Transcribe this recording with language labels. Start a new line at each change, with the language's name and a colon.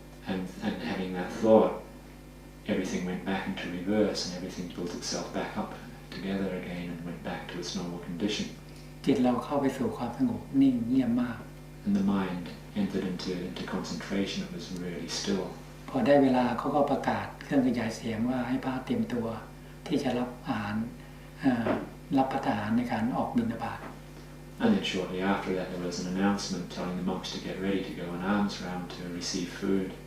English: And having that thought, everything went back into reverse and everything built itself back up together again and went back to its normal condition.
Thai: จิตเราเข้าไปสู่ความสงบนิ่งเงียบมาก
English: And the mind entered into concentration. It was really still.
Thai: พอได้เวลาเขาก็ประกาศเครื่องขยายเสียงว่าให้พระเตรียมตัวที่จะรับอาหารรับประทานอาหารในการออกบิณฑบาต
English: And then shortly after that there was an announcement telling the monks to get ready to go on almsround to receive food.